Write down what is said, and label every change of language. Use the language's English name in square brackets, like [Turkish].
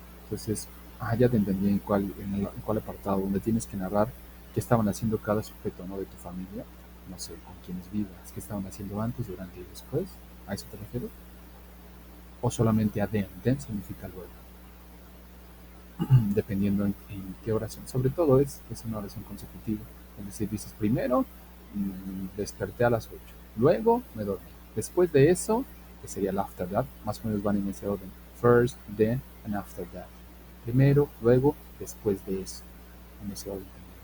[Spanish] Entonces, ya te entendí en cuál apartado, donde tienes que narrar qué estaban haciendo cada sujeto, ¿no? De tu familia, no sé, con quienes vivas, qué estaban haciendo antes, durante y después. ¿A eso te refieres? O solamente a then. Then significa luego. Dependiendo en qué oración. Sobre todo es una oración consecutiva. Es decir, dices primero, desperté a las 8. Luego me dormí. Después de eso, que sería el [English] after that, [Spanish] más o menos van en ese orden. [English] First, then, and after that. [Spanish] Primero, luego, después de eso. En ese orden.